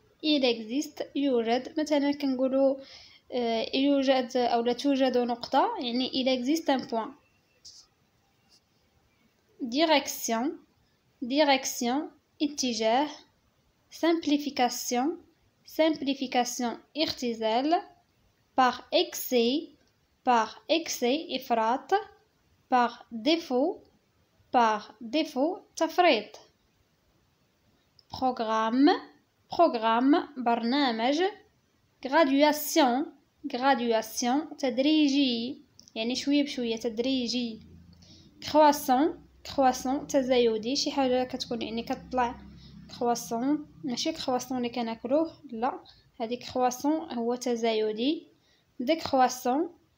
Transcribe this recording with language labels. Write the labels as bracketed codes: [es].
[fr] il existe [ar] يوجد، مثلا كنقولوا يوجد أو لا توجد نقطة، يعني [fr] il existe un point. direction. direction اتجاه. simplification. simplification اختزال. par excès. par excès إفراط. par défaut. par défaut تفريط. programme. programme برنامج. graduation. [ar] graduation تدريجي، يعني شويه بشويه تدريجي. [fr] croissant. [ar] croissant تزايدي، شي حاجه كتكون يعني كتطلع. croissant ماشي croissant اللي كناكلوه، لا، هذيك croissant هو تزايدي. décroissant.